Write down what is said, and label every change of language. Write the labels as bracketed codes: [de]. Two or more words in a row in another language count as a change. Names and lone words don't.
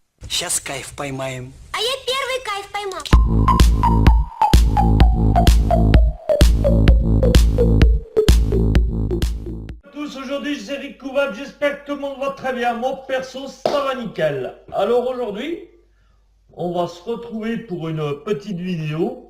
[ru] Сейчас кайф поймаем. А я первый кайф поймал. [fr] Tous, aujourd'hui c'est Rick Kouvad, j'espère que tout le monde va très bien, moi perso ça va nickel. Alors aujourd'hui, on va se retrouver pour une petite vidéo.